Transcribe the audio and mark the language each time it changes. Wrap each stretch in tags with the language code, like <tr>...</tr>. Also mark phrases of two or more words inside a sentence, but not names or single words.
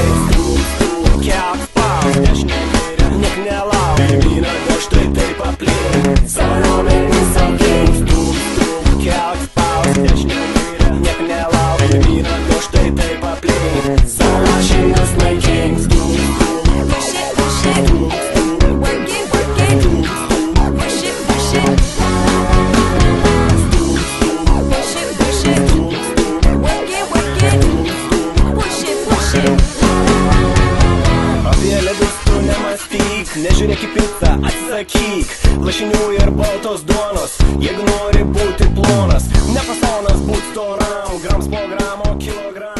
<lt>Stūk, kelk spausk, dešinė kairė, niek nelauk. Pirmyn atgal, štai taip aplink. Savo raumenį saugink. Stūk, kelk spausk, dešinė kairė, niek nelauk. Pirmyn atgal, štai taip aplink. Savo lašinius naikink.</lt> <en>Push it, work it, push it, push it, work it, push it.</en> <lt>Apie ledus tu nemastyk, nežiūrėk į pizzą, atsisakyk lašinių ir baltos duonos, jeigu nori būti plonas. Ne fasonas būt storam, grams po gramo, kilo</lt>